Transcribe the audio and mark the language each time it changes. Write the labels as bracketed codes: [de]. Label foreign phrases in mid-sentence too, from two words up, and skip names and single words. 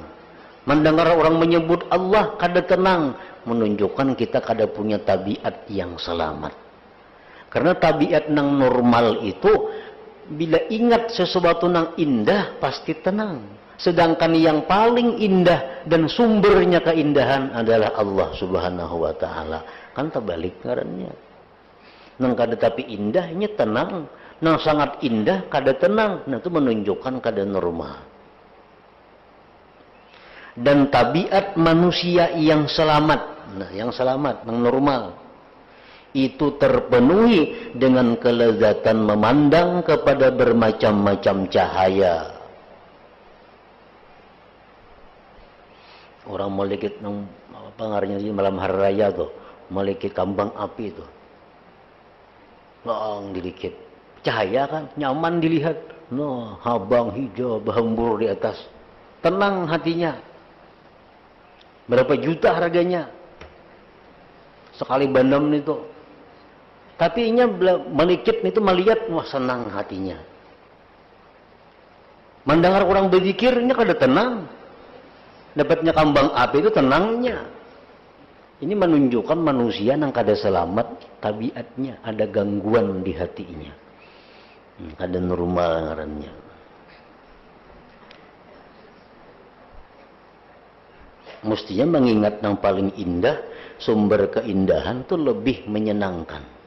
[id] Mendengar orang menyebut Allah, kada tenang, menunjukkan kita kada punya tabiat yang selamat. Karena tabiat yang normal itu, bila ingat sesuatu yang indah, pasti tenang. Sedangkan yang paling indah dan sumbernya keindahan adalah Allah [ar] سبحانه وتعالى. [bjn] Kan terbalik ngarannya. Nang kada tapi indahnya tenang, nang sangat indah kada tenang. [id] Nah, itu menunjukkan kada normal. Dan tabiat manusia yang selamat, nah yang selamat, yang normal, itu terpenuhi dengan kelezatan memandang kepada bermacam-macam cahaya. [bjn] Orang melekit nang apa ngarannya sih malam hari raya tuh, melekit kambang api tuh. Long dikit. Cahaya kan nyaman dilihat. Noh, habang hijau berhembur di atas. [id] Tenang hatinya. Berapa juta harganya? [bjn] Sekali bandam itu. Tapi inya melekit itu melihat, wah senang hatinya. [id] Mendengar orang berzikirnya kada tenang. Dapatnya kambang api itu tenangnya. Ini menunjukkan manusia yang kada selamat tabiatnya, ada gangguan di hatinya. [bjn] Kada normal ngarannya. [id] Mestinya mengingat yang paling indah, sumber keindahan itu lebih menyenangkan.